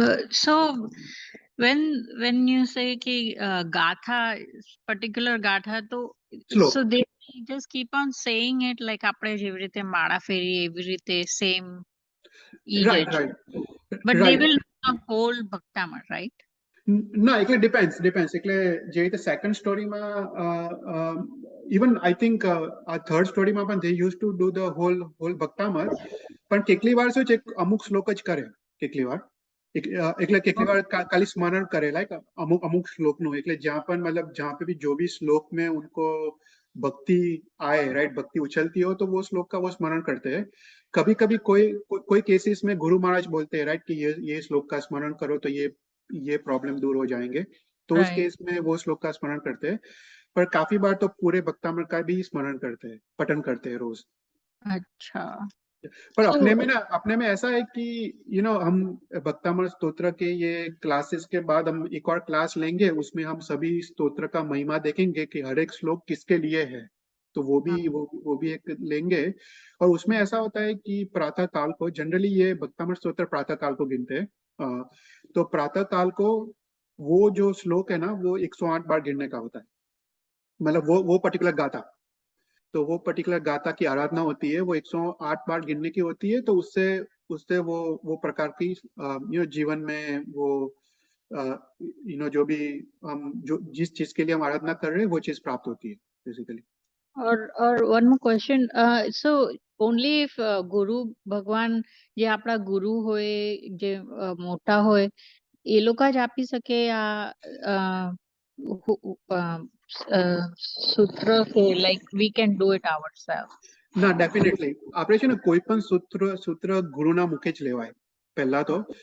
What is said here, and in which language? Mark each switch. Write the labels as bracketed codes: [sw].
[en] So when you say [hi] कि गाथा, [en] particular गाथा, तो Slope. so they just keep on saying it like [gu] આપણે જેવી રીતે માળા ફેરી એવી રીતે [en] same Right. but they will not hold Bhaktamar, right? [gu] ના, એટલે ડિપેન્ડ્સ એટલે જે રીતે સેકન્ડ સ્ટોરીમાં [en] even I think [gu] આ થર્ડ સ્ટોરીમાં પણ [en] they use to do the whole [gu] ભક્તામર, પણ કેટલી વાર શું છે, અમુક શ્લોક જ કરે કેટલી વાર, એટલે કેટલી વાર ખાલી સ્મરણ કરે, લાઈક અમુક શ્લોકનું, એટલે જ્યાં પણ મતલબ [hi] जहाँ पे भी जो भी श्लोक में उनको भक्ति आए, राइट, भक्ति उछलती हो तो वो श्लोक का वो स्मरण करते हैं। कभी कभी कोई केसेस में गुरु महाराज बोलते हैं, राइट, कि ये श्लोक का स्मरण करो तो ये प्रॉब्लम दूर हो जाएंगे, तो उस केस में वो श्लोक का स्मरण करते हैं। पर काफी बार तो पूरे भक्तामृ का भी स्मरण करते हैं, पठन करते हैं रोज। अच्छा। पर अपने में ऐसा है कि हम भक्तामृ स्तोत्र के ये क्लासेस के बाद हम एक और क्लास लेंगे, उसमें हम सभी स्तोत्र का महिमा देखेंगे कि हर एक श्लोक किसके लिए है, तो वो भी एक लेंगे। और उसमें ऐसा होता है कि प्रातः काल को, जनरली ये भक्तामृ स्तोत्र प्रातः काल को गिनते हैं, तो प्रातः काल को वो जो श्लोक है ना, वो 108 बार गिनने का होता है, मतलब वो पर्टिकुलर गाथा, तो वो पर्टिकुलर गाथा की आराधना होती है, वो 108 बार गिनने की होती है। तो उससे वो प्रकार की जीवन में वो जो भी हम जिस चीज के लिए हम आराधना कर रहे हैं वो चीज प्राप्त होती है बेसिकली। और [en] one more question, so only if [gu] ગુરુ ભગવાન જે આપણા ગુરુ હોય, જે મોટા હોય, એ લોકો જ આપી શકે આ સૂત્ર કે [en] like we can do it ourselves. [gu] ના ડેફિનેટલી આપણે છે ને કોઈ પણ સૂત્ર ગુરુના મુખે જ લેવાય પહેલા તો.